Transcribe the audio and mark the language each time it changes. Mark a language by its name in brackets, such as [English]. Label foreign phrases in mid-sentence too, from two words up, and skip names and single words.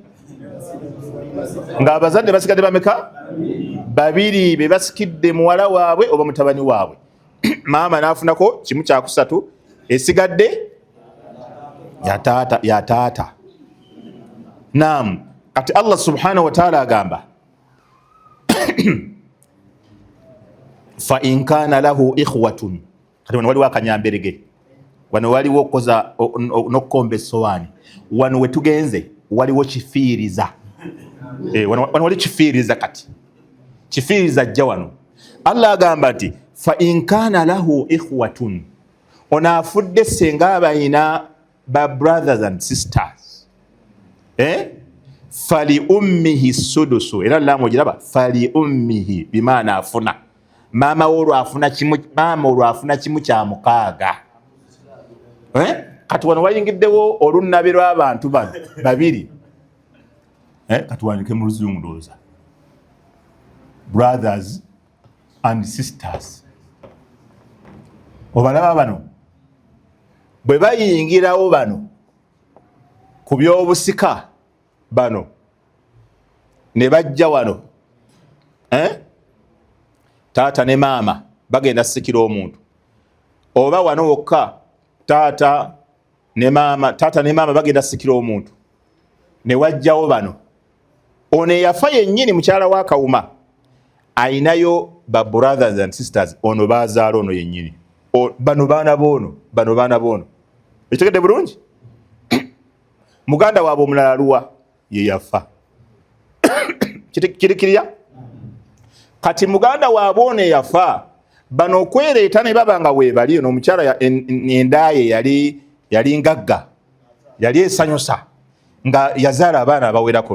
[Ganda] Nga abazadde basigadde bameka? 2 be basikidde muwala waabwe oba mutabani waabwe. Maama n'afunako kimu kyakusatu, esigadde ya taata Naam, kati Allah [Arabic] سبحانه وتعالى [Ganda] agamba [Arabic] فإن كان له إخوة, [Ganda] kati wano waliwo akanyamberege, wano waliwo koza nokomba essowaani, wano wetugenze waliwo kifiiriza. Wano wali kifiiriza, kati kifiiriza ajja wano. Allah agamba nti [Arabic] فإن كان له إخوة, [Ganda] ono afudde senga abayina ba [English] brothers and sisters, [Arabic] فلأمه السدس, [Ganda] era lamu ogiraba, fali ummihi bimaana afuna, maama olwo afuna kimu kya mukaaga. Kati wano wayingiddewo olunnabe lw'abantu bano babiri, kati wandike mu Luzungu ndowooza, [English] brothers and sisters. [Ganda] Obalaba bano bwe bayingirawo bano ku by'obusika bano ne bajja wano, taata ne maama bagenda sikira omuntu, oba wano wokka taata ne maama bagenda sikira omuntu, ne wajjawo bano, ono eyafa yennyini mukyala wa Kawuma ayinayo ba [English] brothers and sisters, [Ganda] ono bazaala ono yennyini, bano baana boono. Ekitegedde bulungi? Muganda waabwe omulala luwa ye yafa. Kirikirya? Kati muganda waabwe ono yafa, bano okwereeta ne baba nga weebali, ono omukyala endaaye yali ngagga, yali esanyusa nga yazaala abaana abawerako.